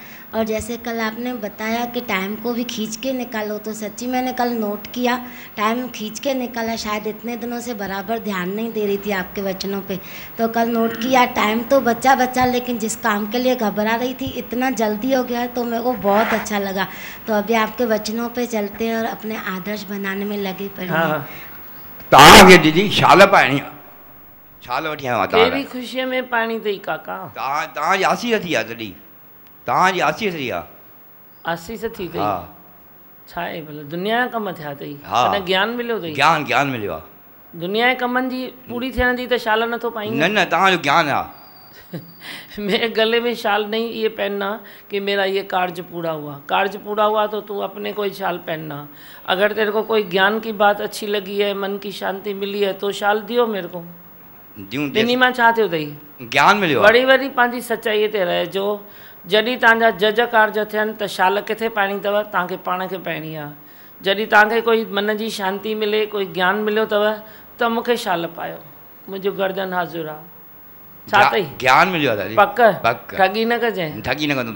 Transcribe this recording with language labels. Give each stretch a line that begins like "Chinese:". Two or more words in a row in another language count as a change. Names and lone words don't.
Hindi: और जैसे कल आपने बताया कि टाइम को भी खींच के निकालो, तो सच्ची मैंने कल नोट किया, टाइम खींच के निकाला। शायद इतने दिनों से बराबर ध्यान नहीं दे रही थी आपके वचनों पे, तो कल नोट किया। टाइम तो बचा लेकिन जिस काम के लिए घबरा रही थी इतना जल्दी हो गया, तो मेरे को बहुत अच्छा लगा। तो अभी आपके वचनों पे चलते हैं और अपने आदर्श बनाने में लगे पड़े हैं। हाँ,
Sindhi: तव्हांखे दीदी शाल पाइणी आहे, शाल वठी आयो आहियां कहिड़ी ख़ुशीअ में पाणी अथई काका? तव्हांजी आसीस थी आहे तॾहिं, तव्हांजी आसीस थी आहे। आसीस थी अथई? हा, छा आहे भला, दुनिया जा कम थिया अथई? हा। तॾहिं ज्ञान मिलियो अथई? ज्ञान मिलियो आहे। दुनिया जे कमनि जी पूरी थियण जी त शाल नथो पाईं? न तव्हांजो ज्ञान आहे।
Hindi: मेरे गले में शाल नहीं ये पहनना कि मेरा ये कार्य पूरा हुआ। कार्य पूरा हुआ तो तू अपने कोई शाल पहनना। अगर तेरे को कोई ज्ञान की बात अच्छी लगी है, मन की शांति मिली है, तो शाल दियो मेरे को।
Sindhi: ॾिनी मां छा थियो अथई? ज्ञान मिलियो। वरी पंहिंजी सचाईअ ते रहिजो। जॾहिं तव्हांजा जज कार्य थियनि त शाल किथे पाइणी अथव? तव्हांखे पाण खे पाइणी आहे। जॾहिं तव्हांखे कोई मन जी शांति मिले, कोई ज्ञान मिलियो अथव त मूंखे शाल पायो, मुंहिंजो गर्दन हाज़ुर आहे। छा अथई? ज्ञान मिलियो आहे। पक? पक। ठगी न कजांइ। ठगी न कंदुमि।